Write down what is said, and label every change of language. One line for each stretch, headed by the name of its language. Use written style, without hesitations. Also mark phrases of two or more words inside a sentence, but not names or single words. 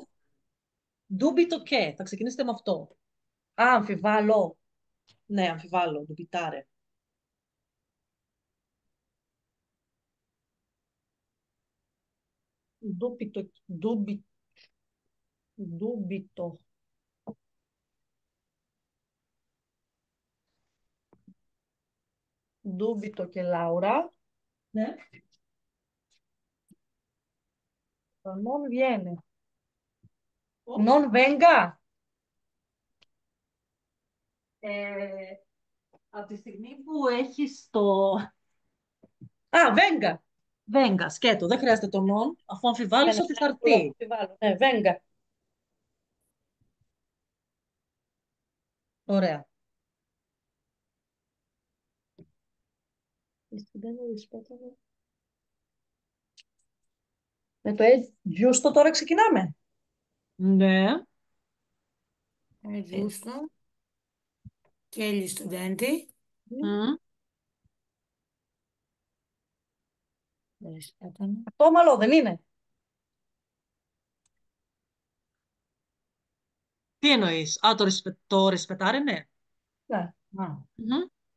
Italian: Dubito che.
Greek: Θα ξεκινήσετε με αυτό. Α, αμφιβάλλω. Ναι, αμφιβάλλω. Dubitare.
Italian: Dubito, dubito. Dubito che Laura.
Greek: Ναι.
Italian: Non viene.
Greek: Πώς?
Italian: Non venga.
Greek: Από τη στιγμή που έχεις το Α,
Italian: venga. venga,
Greek: σκέτο, δεν χρειάζεται το non, αφού αμφιβάλλεις Ναι, ότι θα ναι, έρθει. αμφιβάλλω. Ναι, venga. Ωραία. Με το giusto τώρα ξεκινάμε. Ναι.
Italian: È giusto che gli studenti Μμ. rispettano.
Greek: Αυτό ομαλό δεν είναι. Τι εννοείς? Α, το ρεσπετάρε, ναι. Ναι. No. Μμμ.